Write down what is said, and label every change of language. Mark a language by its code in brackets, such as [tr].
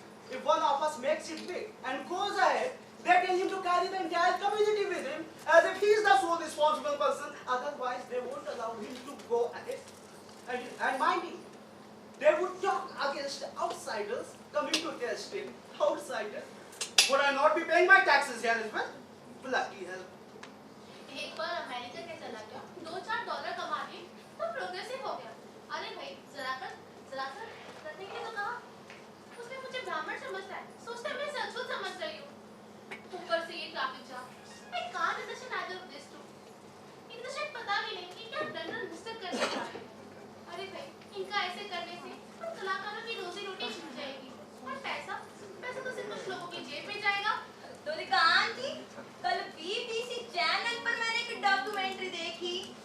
[en] If one of us makes it big and goes ahead, they tell him to carry the entire community with him as if he is the sole responsible person. Otherwise, they won't allow him to go ahead. And mind you, they would talk against outsiders coming to test him. Outsiders? Would I not be paying my taxes here as well? Bloody hell. [hi] एक बार America के चला गया, $2-4 कमा लिए, तो progressive हो गया। अरे भाई, जरा कर करने के लिए तो कहा। उसने मुझे ब्राह्मण समझता है, सोचता है मैं संस्कृत समझ रही हूँ। ऊपर से ये traffic jam. [en] I can't understand either of these two. [hi] इन्हें तो शायद पता भी नहीं कि क्या ब्लंडर मिस्टेक करने जा रहे हैं। अरे भाई, इनका ऐसे करने से हम कलाकारों की रोजी रोटी छूट जाएगी। और पैसा तो सिर्फ कुछ लोगों की जेब में जाएगा। दोरिका आंटी, कल BBC चैनल पर मैंने एक डॉक्यूमेंट्री देखी।